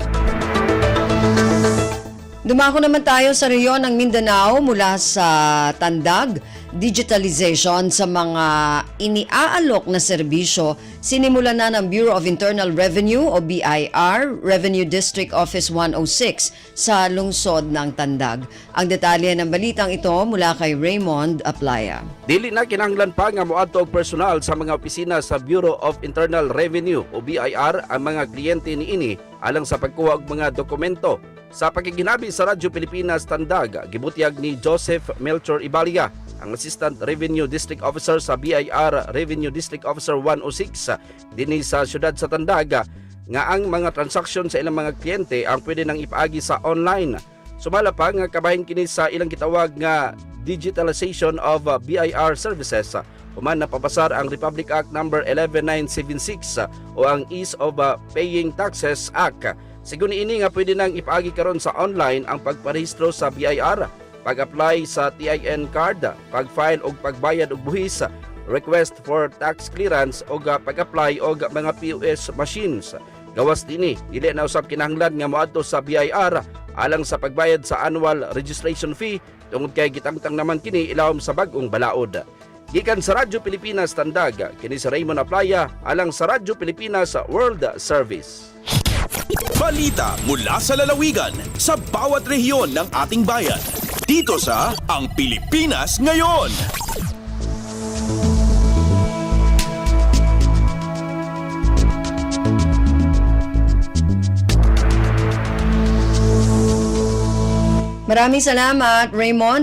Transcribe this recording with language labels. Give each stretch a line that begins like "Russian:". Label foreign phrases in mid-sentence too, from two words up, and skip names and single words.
Filipino: Dumako naman tayo sa rehiyon ng Mindanao mula sa Tandag. Digitalization sa mga iniaalok na serbisyo, sinimula na ng Bureau of Internal Revenue o BIR, Revenue District Office 106 sa lungsod ng Tandag. Ang detalye ng balitang ito mula kay Raymond Aplaya.
Cebuano: Dili na kinahanglan pa nga moadto og personal sa mga opisina sa Bureau of Internal Revenue o BIR ang mga kliyente niini alang sa pagkuha og mga dokumento. Sa pagkiginabi sa Radyo Pilipinas Tandag, gibutyag ni Joseph Melchor Ibalia, ang Assistant Revenue District Officer sa BIR Revenue District Officer 106 dinhi sa syudad sa Tandag, nga ang mga transaksyon sa ilang mga kliyente ang pwede nang ipaagi sa online. Sumala pa nga kabahin kini sa ilang gitawag nga
English: digitalization of BIR services.
Cebuano: Human napapasar ang Republic Act No. 11976 o ang Ease of Paying Taxes Act. Sigun ini nga pwede nang ipaagi karon sa online ang pagparehistro sa BIR, pag-apply sa TIN card, pag-file og pagbayad og buhis,
English: request for tax clearance
Cebuano: o pag-apply og mga
English: POS machines.
Cebuano: Gawas dinhi, dili na usab kinahanglan nga moadto sa BIR alang sa pagbayad sa annual registration fee tungod kay gitangtang naman kini ilawom sa bag-ong balaod. Gikan sa Radyo Pilipinas Tandag, kini sa Raymond Aplaya alang sa Radyo Pilipinas World Service.
Filipino: Balita mula sa lalawigan sa bawat rehiyon ng ating bayan. Dito sa Ang Pilipinas Ngayon. Maraming salamat, Raymond.